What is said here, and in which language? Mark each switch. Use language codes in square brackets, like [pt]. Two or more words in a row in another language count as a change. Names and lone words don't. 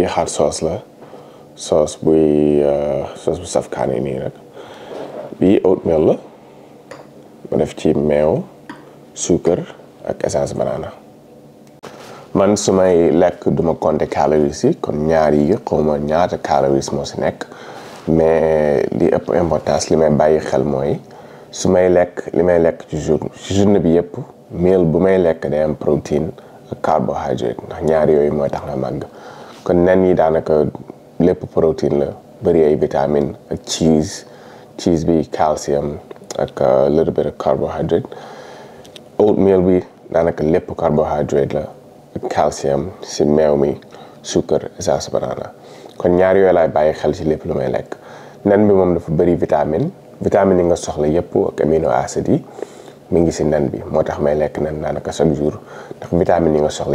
[en] hot sauce [wo] la sauce bu saf kaane nii rek bii oatmeal la ma def ci meew suukar ak essence banana man su may lekk duma compter calories yi kon ñaar yi xawma ñaata calories moo si nekk mais li ëpp importance li may bàyyi xel mooy su may lekk li may lekk ci journée bi yëpp meal bu may lekk day am protéine ak carbohydrate ndax ñaar yooyu mooy tax na màgg kon nen yi daanaka lépp protéine la bëri ay vitamine ak cheese bi calcium ak [en] little bit of carbohydrate [wo] oatmeal bi daanaka lépp carbohydrate la ak calcium si meew mi suukar essence banana kon ñaar yooyu laay bàyyi xel ci lépp lu may lekk nen bi moom dafa bëri vitamine yi nga soxla yëpp ak amino acides yi mi ngi si nen bi moo tax may lekk nen daanaka [fr] chaque jour [wo] ndax vitamine yi nga soxla